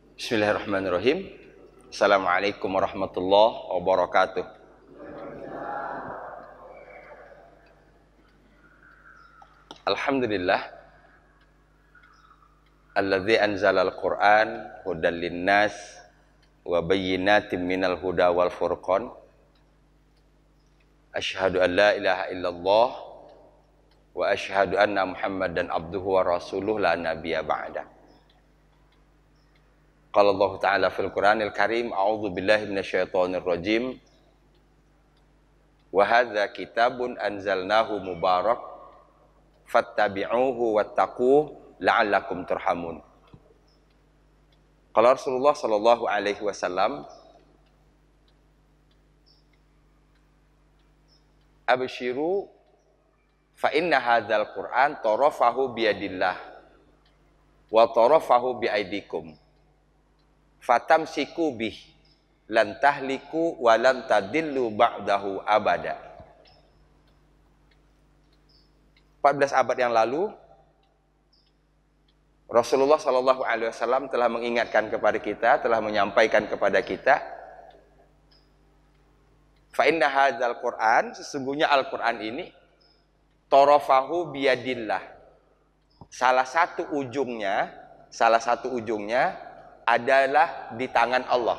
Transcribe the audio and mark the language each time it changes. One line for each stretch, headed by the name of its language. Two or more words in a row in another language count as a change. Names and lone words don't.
Arabic: بسم الله الرحمن الرحيم. السلام عليكم ورحمة الله وبركاته. الحمد لله الذي أنزل القرآن هدى للناس وبينات من الهدى والفرقان. أشهد أن لا إله إلا الله وأشهد أن محمدا عبده ورسوله لا نبي بعد. قال الله تعالى في القرآن الكريم، أعوذ بالله من الشيطان الرجيم. وهذا كتاب أنزلناه مبارك فاتبعوه واتقوه لعلكم ترحمون. قال رسول الله صلى الله عليه وسلم، أبشروا فإن هذا القرآن طرفه بيد الله وطرفه بأيديكم فتمسكوا به لن تهلكوا ولن تضلوا بعده أبدا.
Indonesian: 14 abad yang lalu Rasulullah
Arabic: صلى الله عليه وسلم
Indonesian: telah mengingatkan kepada kita, telah menyampaikan kepada kita,
Arabic: فإن هذا القرآن,
Indonesian: sesungguhnya Al-Qur'an ini
Arabic: طرفه بيد الله,
Indonesian: salah satu ujungnya adalah di tangan Allah.